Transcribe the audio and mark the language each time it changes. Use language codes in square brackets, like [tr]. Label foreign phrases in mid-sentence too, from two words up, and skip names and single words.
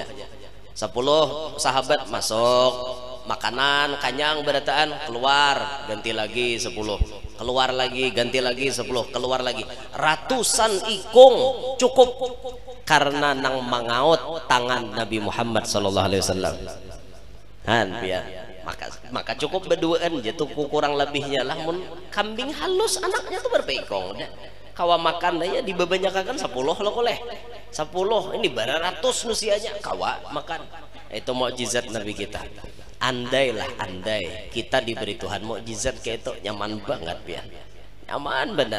[bjn] 10 sahabat masuk, makanan kanyang berataan, keluar ganti lagi 10, keluar lagi ganti lagi 10, keluar lagi ratusan ikung cukup karena nang mangaut tangan Nabi Muhammad [ar] صلى الله عليه وسلم. [bjn] Maka cukup berduaan jatuh kurang lebihnya lah. Mun kambing halus anaknya tuh berpekong kawa makan ya dibebanyakan 10 lo boleh 10 ini baratus nusianya kawa makan. [id] Itu mukjizat Nabi kita. Andai kita diberi Tuhan mukjizat kayak itu, nyaman banget ya, nyaman benar.